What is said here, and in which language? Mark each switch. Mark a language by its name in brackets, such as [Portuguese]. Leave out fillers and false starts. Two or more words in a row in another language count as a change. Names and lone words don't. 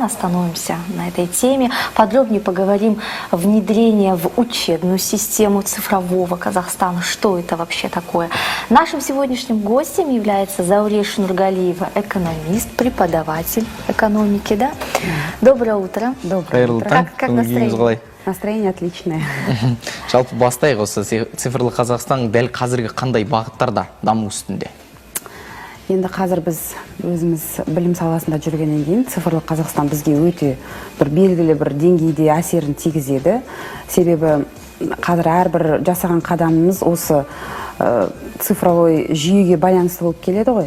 [Russian] Остановимся на этой теме. Подробнее поговорим о внедрении в учебную систему цифрового Казахстана. Что это вообще такое? Нашим сегодняшним гостем является Зауреш Нургалиева, экономист, преподаватель экономики. Да? Доброе утро. Доброе утро. Как настроение? Настроение отличное. [Kazakh] Жалпы бастайық осы цифрлы Қазақстан дәл қазіргі қандай бағыттарда даму үстінде? Енді қазір біз өзіміз білім саласында жүргеннен кейін цифрлы Қазақстан бізге өте бір белгілі бір деңгейде әсерін тигізеді. Себебі қазір әрбір жасаған қадамымыз осы цифровой жүйеге байланысты болып келеді ғой.